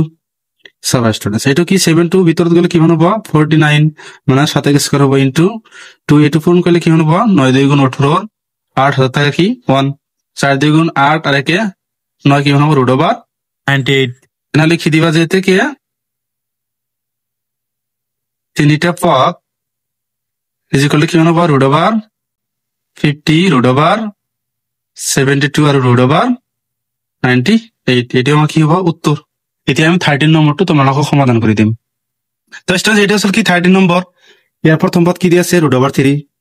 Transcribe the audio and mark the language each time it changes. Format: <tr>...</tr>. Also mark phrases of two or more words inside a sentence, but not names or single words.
<as>সব স্টুডেন্টস এটা কি 7 টু ভিতরত গেলে কি হবে 49 মানে</as> <en>7 square</en> <as>হবে ইনটু 2, এটু পূরণ করলে কি হবে 9 2 গুণ 18, 8 হাতে থাকে কি 1, 4 2 গুণ 8 আর একে 9 কি হবে</as> <en>root over 98.</en> <as>না লিখি দিবা যে থেকে তিনটা পদ</as> <en>is equal to</en> <as>কিমান হ'ব</as> <en>root over 50 root over 72</en> <as>আৰু</as> <en>root over 98</en> <as>এইটো আমাৰ কি হ'ব উত্তৰ এতিয়া আমি 13 নম্বৰটো তোমালোকক সমাধান কৰি দিম তো স্টুডেন্টস এটা আছিল কি 13 নম্বৰ ইয়াৰ প্ৰথম পদ কি দি আছে</as> <en>root over 3</en>